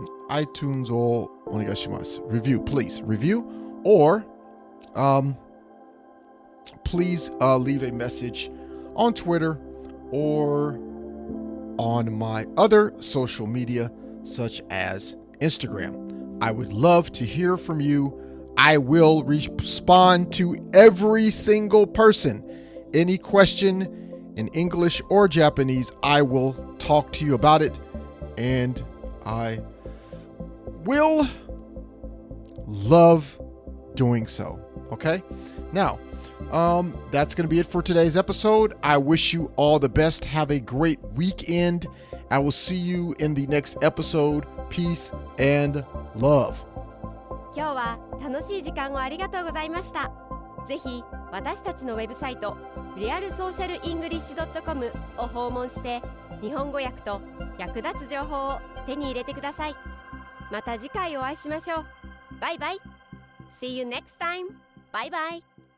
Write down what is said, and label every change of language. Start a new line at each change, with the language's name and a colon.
Japanese: iTunes をお願いします。
English: Review, please. Review or please leave a message on Twitter or on my other social media such as Instagram. I would love to hear from you. I will respond to every single person. Any question in English or Japanese, I will talk to you about it, and I will love doing so. Okay? Now, that's going to be it for today's episode. I wish you all the best. Have a great weekend. I will see you in the next episode. Peace and love.
Japanese: 今日は楽しい時間をありがとうございました。ぜひ私たちのウェブサイトリアルソーシャルイングリッシュ .com を訪問して日本語訳と役立つ情報を手に入れてください。また次回お会いしましょう。バイバイ。
English: See you next time. Bye bye.